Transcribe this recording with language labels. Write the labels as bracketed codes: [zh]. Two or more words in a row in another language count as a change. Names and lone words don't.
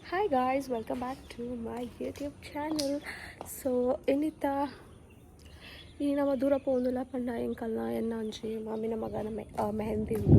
[en] Hi guys, welcome back to my YouTube channel. [tcy] So inita ಈ ನಮ್ಮ ದೂರ ಪೋಂದುಲ ಪಂಡ ಎಂಕಲ್ನ ಎನ್ನ ಒಂಜಿ ಮಾಮಿನ ಮಗನ ಮೆಹಂದಿ ಉಂಡು.